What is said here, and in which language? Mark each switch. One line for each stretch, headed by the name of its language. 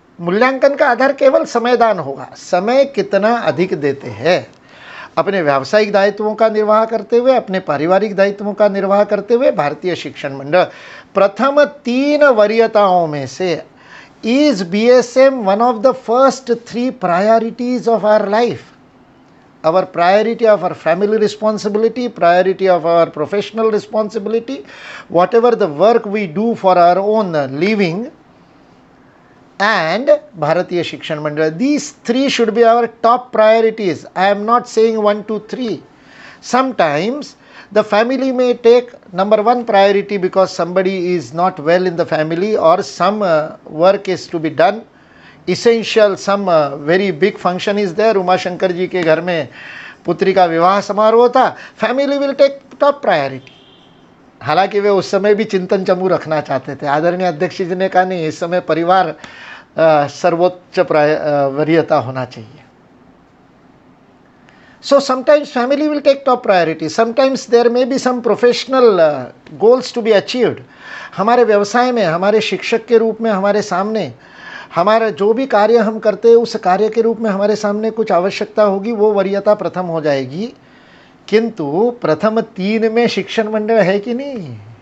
Hindi: मूल्यांकन का आधार केवल समयदान होगा। समय कितना अधिक देते हैं अपने व्यावसायिक दायित्वों का निर्वाह करते हुए, अपने पारिवारिक दायित्वों का निर्वाह करते हुए। भारतीय शिक्षण मंडल प्रथम 3 वरीयताओं में से
English: Is BSM one of the first 3 priorities of our life. Our priority of our family responsibility, priority of our professional responsibility, whatever the work we do for our own living, and Bharatiya Shikshan Mandal. These 3 should be our top priorities. I am not saying 1, 2, 3. Sometimes the family may take number 1 priority because somebody is not well in the family, or some work is to be done. Essential, some very big function is there.
Hindi: Uma Shankar ji के घर में पुत्री का विवाह समारोह था,
English: Family will take top priority.
Hindi: हालांकि वे उस समय भी चिंतन चमू रखना चाहते थे। आदरणीय अध्यक्ष जी ने कहा नहीं, इस समय परिवार सर्वोच्च वरीयता होना चाहिए।
English: So sometimes family will take top priority. Sometimes there may be some professional goals to be achieved.
Hindi: हमारे व्यवसाय में, हमारे शिक्षक के रूप में हमारे सामने, हमारा जो भी कार्य हम करते हैं उस कार्य के रूप में हमारे सामने कुछ आवश्यकता होगी, वो वरीयता प्रथम हो जाएगी। किंतु प्रथम 3 में शिक्षण मंडल है कि नहीं?